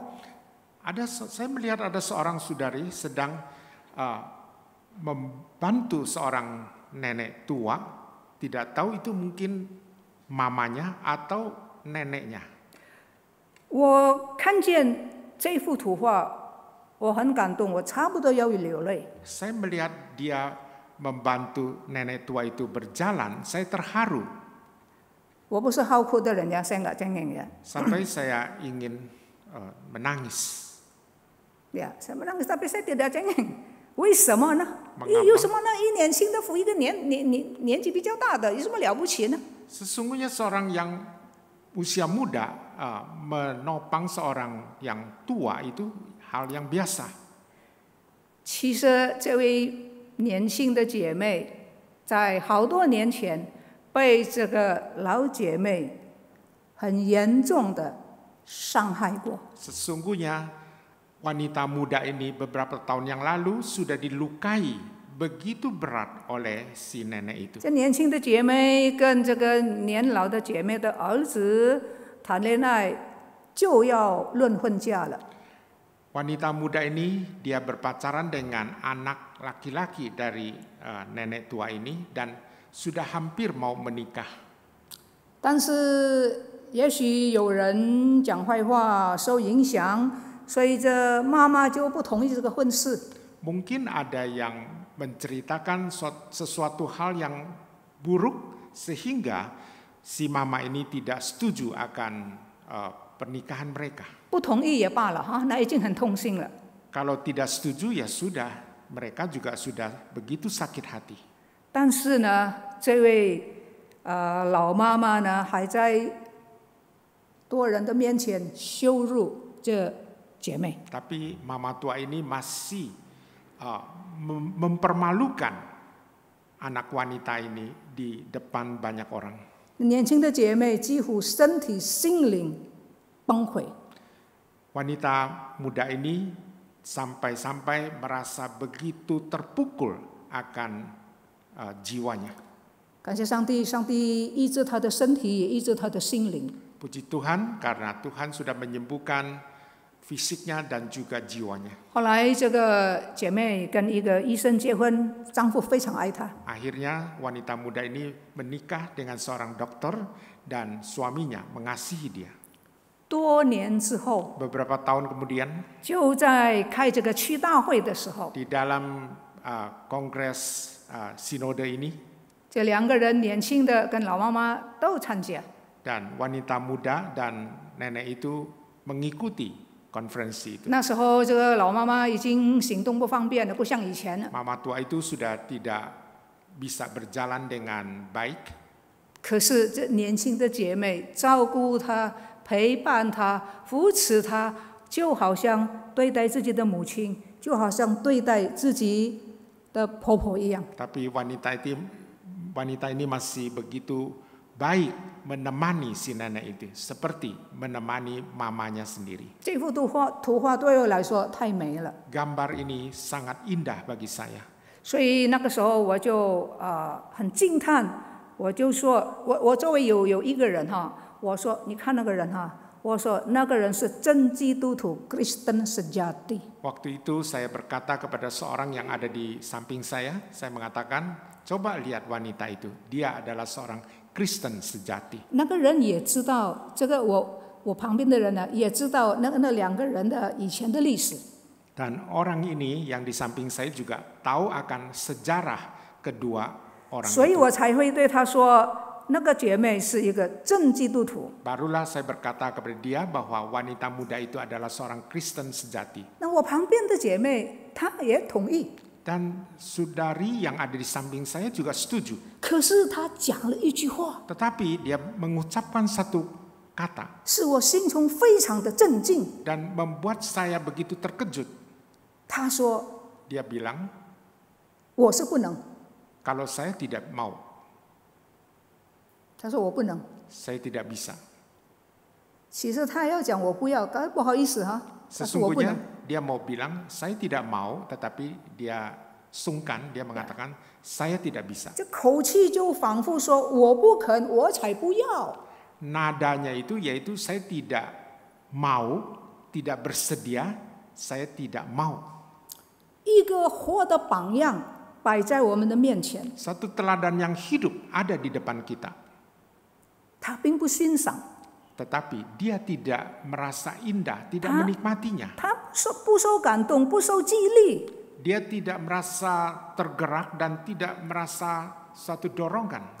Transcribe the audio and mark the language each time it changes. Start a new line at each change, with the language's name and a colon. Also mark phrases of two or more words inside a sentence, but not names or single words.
Indonesian: Saya melihat ada seorang saudari sedang membantu seorang nenek tua, tidak tahu itu mungkin mamanya atau neneknya.
Chinese: 我看见这幅图画，我很感动，我差不多要流泪。
Indonesian: Saya melihat dia membantu nenek tua itu berjalan, saya terharu
Chinese: 我不是好哭的人呀，
Indonesian: saya nggak cengeng ya. sampai saya ingin menangis. Ya, saya menangis tapi saya tidak cengeng.
Chinese: 为什么呢？
Indonesian: Mengapa?
Chinese: 有什么呢？一年轻的扶一个年纪比较大的，有什么了不起呢？
Indonesian: Sesungguhnya seorang yang usia muda menopang seorang yang tua itu hal yang biasa.
Chinese: 其实这位年轻的姐妹，在好多年前被这个老姐妹很严重的伤害过。
Indonesian: Sesungguhnya wanita muda ini beberapa tahun yang lalu sudah dilukai begitu berat oleh si nenek itu.
Chinese: 这年轻的姐妹跟这个年老的姐妹的儿子谈恋爱，就要论婚嫁了。
Indonesian: Wanita muda ini dia berpacaran dengan anak laki-laki dari nenek tua ini dan sudah hampir mau menikah.
Chinese: 但是也许有人讲坏话，受影响，所以这妈妈就不同意这个婚事。
Indonesian: Mungkin ada yang menceritakan sesuatu hal yang buruk sehingga si mama ini tidak setuju akan pernikahan mereka.
Chinese: 不同意也罢了哈，那已经很痛心了。
Indonesian: Kalau tidak setuju ya sudah, mereka juga sudah begitu sakit hati.
Chinese: 但是呢，这位老妈妈呢，还在多人的面前羞辱这姐妹。
Indonesian: Tapi mama tua ini masih mempermalukan anak wanita ini di depan banyak orang.
Chinese: 年轻的姐妹几乎身体心灵崩溃。
Indonesian: Wanita muda ini sampai-sampai merasa begitu terpukul akan jiwanya.
Chinese: 感谢上帝，上帝医治她的身体，也医治她的心灵。
Indonesian: Puji Tuhan karena Tuhan sudah menyembuhkan fisiknya dan juga jiwanya.
Chinese: 后来这个姐妹跟一个医生结婚，丈夫非常爱她。
Indonesian: Akhirnya wanita muda ini menikah dengan seorang dokter dan suaminya mengasihi dia.
Chinese: 多年之后，
Indonesian: Beberapa tahun kemudian
Chinese: 就在开这个区大会的时候，
Indonesian: di dalam kongres sinode ini
Chinese: 这两个人年轻的跟老妈妈都参加。
Indonesian: dan wanita muda dan nenek itu mengikuti konferensi itu.
Chinese: 那时候这个老妈妈已经行动不方便了，不像以前了。
Indonesian: Mama tua itu sudah tidak bisa berjalan dengan baik.
Chinese: 可是这年轻的姐妹照顾她、陪伴她、扶持她，就好像对待自己的母亲，就好像对待自己的婆婆一样。
Indonesian: Tapi wanita ini masih begitu baik menemani si nenek itu, seperti menemani mamanya sendiri.
Chinese: 这幅图画对我来说太美了，
Indonesian: Gambar ini sangat indah bagi saya.
Chinese: 所以那个时候我就很惊叹，我就说，我周围有一个人哈，我说你看那个人哈，我说那个人是真基督徒
Indonesian: Kristen sejati。 Waktu itu saya berkata kepada seorang yang ada di samping saya mengatakan, coba lihat wanita itu, dia adalah seorang Kristen sejati.
Chinese: 那个人也知道这个我旁边的人呢，也知道那两个人的以前的历史。
Indonesian: Dan orang ini yang di samping saya juga tahu akan sejarah kedua orang
Chinese: 所以
Indonesian: itu.
Chinese: 我才会对他说，那个姐妹是一个真基督徒。
Indonesian: Barulah saya berkata kepada dia bahwa wanita muda itu adalah seorang Kristen sejati.
Chinese: 那我旁边的姐妹她也同意，
Indonesian: Dan saudari yang ada di samping saya juga setuju.
Chinese: 可是她讲了一句话，
Indonesian: Tetapi dia mengucapkan satu kata
Chinese: 使我心中非常的震惊。
Indonesian: dan membuat saya begitu terkejut.
Chinese: 她说
Indonesian: Dia bilang,
Chinese: 我是不能，
Indonesian: kalau saya tidak mau,
Chinese: 她说我不能。
Indonesian: saya tidak bisa.
Chinese: 其实她要讲我不要，不好意思哈，她说我不
Indonesian: Sesungguhnya
Chinese: 能。
Indonesian: dia mau bilang, saya tidak mau, tetapi dia sungkan, dia mengatakan, saya tidak bisa.
Chinese: 这口气就仿佛说我不肯，我才不要。
Indonesian: Nadanya itu yaitu saya tidak mau, tidak bersedia, saya tidak mau.
Chinese: 一个活的榜样摆在我们的面前，
Indonesian: Satu teladan yang hidup ada di depan kita.
Chinese: 他并不欣赏，
Indonesian: tetapi dia tidak merasa indah, tidak menikmatinya.
Chinese: 他不受感动，不受激励，
Indonesian: Dia tidak merasa tergerak dan tidak merasa suatu dorongan